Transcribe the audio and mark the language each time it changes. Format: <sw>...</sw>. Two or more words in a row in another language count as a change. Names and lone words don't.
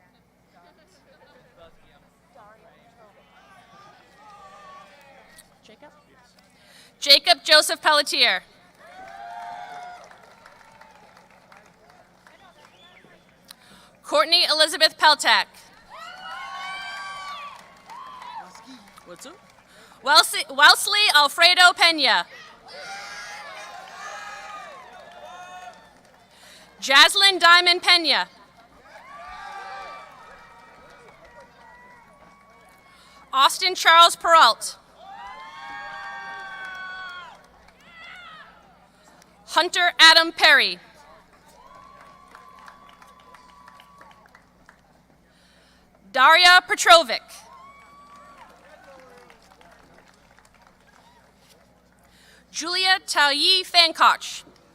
<en>Jacob? Jacob Joseph Pelletier. Courtney Elizabeth Peltack. What's up? Wellesley Alfredo Pena. Jaslyn Diamond Pena. Austin Charles Peralt. Hunter Adam Perry. Daria Petrovic. Julia Tauyi Fankoch.</en>